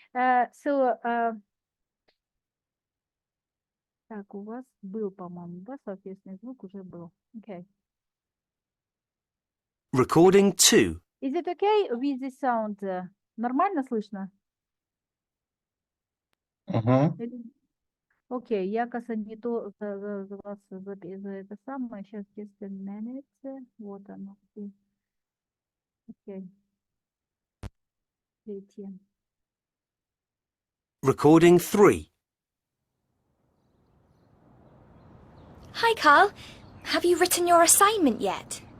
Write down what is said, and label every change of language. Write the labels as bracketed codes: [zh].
[ru] So, так, у вас был, по-моему, да, соответственный звук уже был. [en] Okay. Recording 2. Is it okay with the sound? [ru] Нормально слышно? Угу. Окей, я, кажется, не то за вас за это самое. [en] Сейчас, just a minute. [ru] Вот оно. Окей. Третье. [en] Recording 3. Hi, Carl. Have you written your assignment yet?